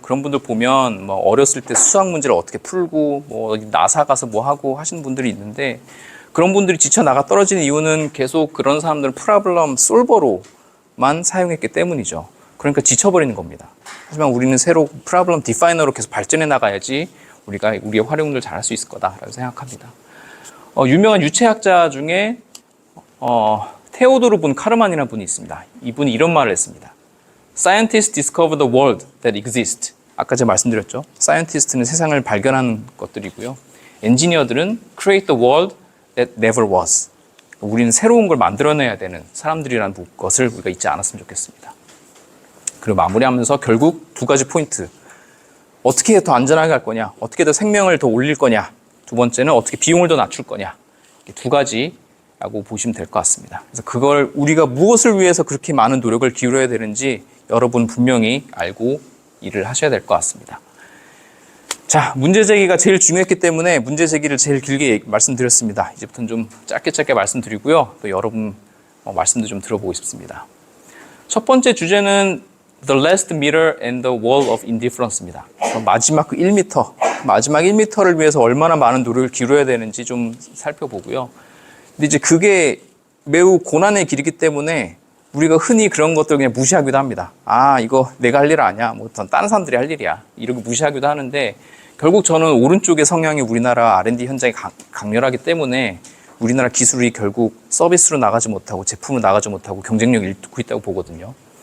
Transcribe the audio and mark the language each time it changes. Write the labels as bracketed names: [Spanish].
[Korean] 그런 분들 보면 뭐 어렸을 때 수학 문제를 어떻게 풀고 뭐 나사 가서 뭐 하고 하시는 분들이 있는데, 그런 분들이 지쳐 나가 떨어지는 이유는 계속 그런 사람들은 프로블럼 솔버로만 사용했기 때문이죠. 그러니까 지쳐버리는 겁니다. 하지만 우리는 새로 프로블럼 디파이너로 계속 발전해 나가야지 우리가 우리의 활용을 잘할 수 있을 거다라고 생각합니다. 유명한 유체학자 중에 테오도르 분 카르만이라는 분이 있습니다. 이분이 이런 말을 했습니다. [English] Scientists discover the world that exists. [Korean] 아까 제가 말씀드렸죠. 사이언티스트는 세상을 발견하는 것들이고요. 엔지니어들은 [English] create the world that never was. [Korean] 우리는 새로운 걸 만들어내야 되는 사람들이라는 것을 우리가 잊지 않았으면 좋겠습니다. 그리고 마무리하면서 결국 두 가지 포인트. 어떻게 더 안전하게 할 거냐, 어떻게 더 생명을 더 올릴 거냐, 두 번째는 어떻게 비용을 더 낮출 거냐. 두 가지라고 보시면 될 것 같습니다. 그래서 그걸 우리가 무엇을 위해서 그렇게 많은 노력을 기울여야 되는지 여러분 분명히 알고 일을 하셔야 될 것 같습니다. 자, 문제 제기가 제일 중요했기 때문에 문제 제기를 제일 길게 말씀드렸습니다. 이제부터는 좀 짧게 말씀드리고요. 또 여러분 말씀도 좀 들어보고 싶습니다. 첫 번째 주제는 [English] The last meter and the wall of indifference [Korean] 입니다. 마지막 1m, 마지막 1m를 위해서 얼마나 많은 노력을 기울여야 되는지 좀 살펴보고요. 근데 이제 그게 매우 고난의 길이기 때문에 우리가 흔히 그런 것들 그냥 무시하기도 합니다. 아, 이거 내가 할 일 아니야. 뭐 다른 사람들이 할 일이야. 이렇게 무시하기도 하는데, 결국 저는 오른쪽의 성향이 우리나라 R&D 현장이 강렬하기 때문에 우리나라 기술이 결국 서비스로 나가지 못하고 제품으로 나가지 못하고 경쟁력을 잃고 있다고 보거든요.